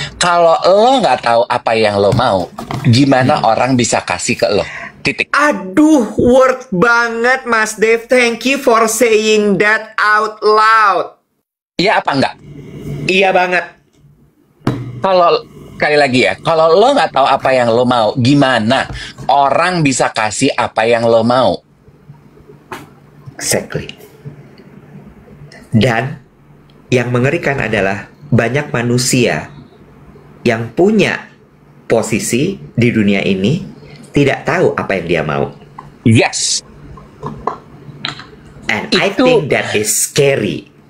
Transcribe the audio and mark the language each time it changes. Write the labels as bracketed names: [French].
[Indonesian] Kalau lo nggak tahu apa yang lo mau, gimana orang bisa kasih ke lo? Titik. Aduh, word banget Mas Dave. [English] Thank you for saying that out loud. [Indonesian] Iya apa enggak? Iya banget. Kalau sekali lagi ya, kalau lo nggak tahu apa yang lo mau, gimana orang bisa kasih apa yang lo mau? [English] Exactly. [Indonesian] Dan yang mengerikan adalah banyak manusia yang punya posisi di dunia ini tidak tahu apa yang dia mau. [English] Yes. And I think that is scary.